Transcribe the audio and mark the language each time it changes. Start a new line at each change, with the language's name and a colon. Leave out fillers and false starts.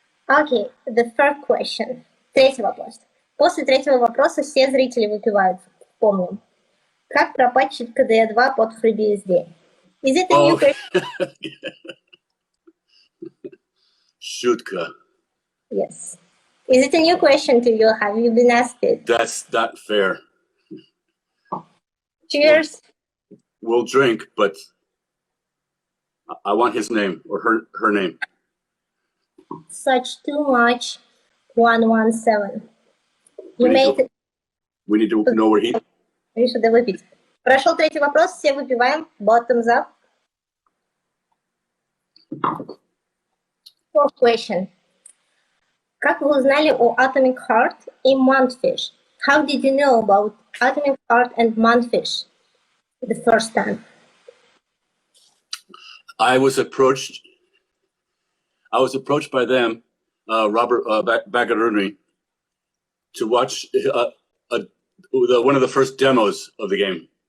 English: Okay, the third question.
Russian: Третий вопрос. После третьего вопроса все зрители выпивают. Помним. Как пропатчить KDE 2 под FreeBSD?
English: Is it a new question?
Russian: Шутка.
English: Yes. Is it a new question to you? Have you been asked it? That's not fair. Cheers. We'll drink, but I want his name or her name. Such too much 117. You made it. We need to know where he...
Russian: Решил выпить. Прошел третий вопрос, все выпиваем.
English: Bottoms up. Fourth question.
Russian: Как вы узнали о Atomic Heart и Montfish?
English: How did you know about Atomic Heart and Montfish the first time? I was approached by them, Robert Bagaruni, to watch one of the first demos of the game.